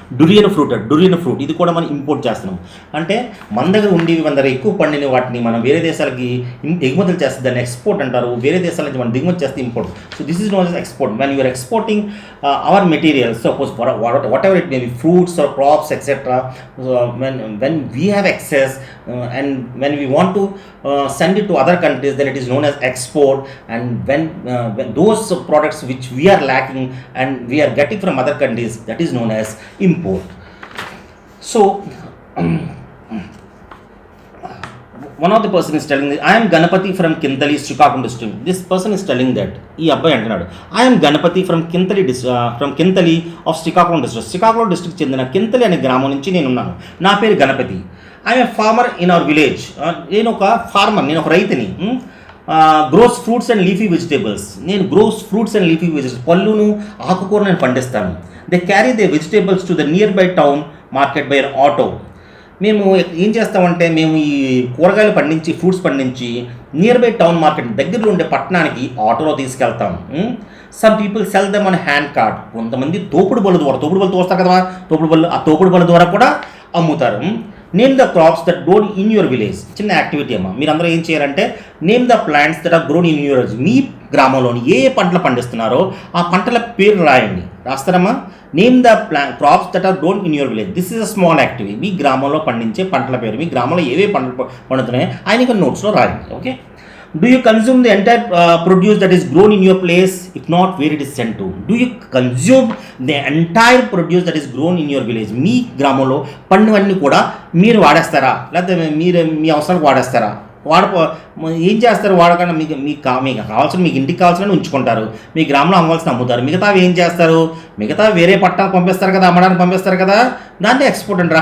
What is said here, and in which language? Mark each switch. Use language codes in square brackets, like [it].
[te] డురియన్ fruit ఇది కూడా మనం ఇంపోర్ట్ చేస్తున్నాం. అంటే మన దగ్గర ఉండేవి, మన దగ్గర ఎక్కువ పండిన వాటిని మనం వేరే దేశాలకి ఎగుమతులు చేస్తే దాన్ని ఎక్స్పోర్ట్ అంటారు. వేరే దేశాల నుంచి మనం దిగుమతి చేస్తే import. [en] So this is known as export. When you're exporting our materials, suppose whatever it may be, fruits or crops etc. When we have excess and when we want to send it to other countries, then it is known as export. And when those products which we are lacking and we are getting from other countries, that is known as import. So one of the person is telling that I am Ganapati from Kintali, Srikakulam district. This person is telling that [te] ఈ అబ్బాయి అంటున్నాడు, [en] I am Ganapati from Kintali of Srikakulam district. [te] Srikakulam district చెందిన కింతలి అనే గ్రామం నుంచి నేను ఉన్నాను. నా పేరు Ganapati. [en] I am farmer in our village. [te] నేను ఒక రైతుని. [en] Grows fruits and leafy vegetables. [te] నేను పళ్ళును ఆకుకూర నేను పండిస్తాను. [en] They carry they vegetables to the nearby town market by auto. [te] మేము ఏం చేస్తామంటే, మేము ఈ కూరగాయలు పండించి, ఫ్రూట్స్ పండించి [en] nearby town market, [te] దగ్గరలో ఉండే పట్టణానికి ఆటోలో తీసుకెళ్తాం. [en] Some people sell them on hand cart. [te] కొంతమంది తోపుడు బళ్ళు తోస్తారు కదా, తోపుడు బళ్ళ ద్వారా కూడా అమ్ముతారు. [en] Name the crops that grown in your village. [te] చిన్న యాక్టివిటీ అమ్మా, మీరందరూ ఏం చేయాలంటే, [en] Name the plants that are grown in your village. [te] మీ గ్రామంలోని ఏ పంటలు పండిస్తున్నారో ఆ పంటల పేరు రాయండి. రాస్తారమ్మా? [en] Name the crops that are grown in your village. This is a small activity. [te] మీ గ్రామంలో పండించే పంటల పేరు, మీ గ్రామంలో ఏవే పంటలు పండుతున్నాయో ఆయన నోట్స్లో రాయండి. [en] Okay. Do you consume the entire produce that is grown in your place? If not, where it is sent to? Do you consume the entire produce that is grown in your village? [te] మీ గ్రామంలో పండువన్నీ కూడా మీరు వాడేస్తారా, లేకపోతే మీరు మీ అవసరానికి వాడేస్తారా? ఏం చేస్తారు? వాడకుండా మీకు కావాల్సిన, మీకు ఇంటికి కావాల్సిన ఉంచుకుంటారు, మీ గ్రామంలో అమ్మవలసిన అమ్ముతారు. మిగతావి ఏం చేస్తారు? మిగతా వేరే పట్టణాలకు పంపిస్తారు కదా, అమ్మడానికి పంపిస్తారు కదా, దాన్ని ఎక్స్పోర్ట్ అంటారు.